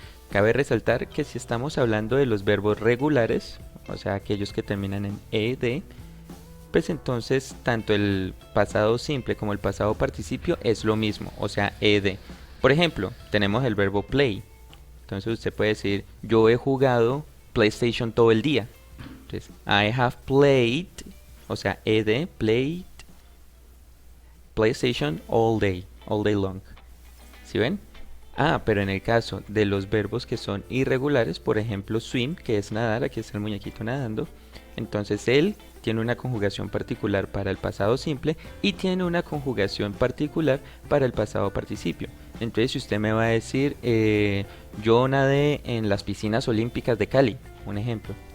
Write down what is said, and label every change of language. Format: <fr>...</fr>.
<es>Cabe resaltar que si estamos hablando de los verbos regulares, o sea, aquellos que terminan en ed, pues entonces tanto el pasado simple como el pasado participio es lo mismo, o sea, ed. Por ejemplo, tenemos el verbo play. Entonces usted puede decir, yo he jugado PlayStation todo el día. Entonces,</es> <en>I have played,</en> <es>o sea,</es> <en>ed, played PlayStation all day long.</en> <es>¿Sí ven? Pero en el caso de los verbos que son irregulares, por ejemplo, swim, que es nadar, aquí está el muñequito nadando, entonces él tiene una conjugación particular para el pasado simple y tiene una conjugación particular para el pasado participio. Entonces, si usted me va a decir, yo nadé en las piscinas olímpicas de Cali, un ejemplo.</es>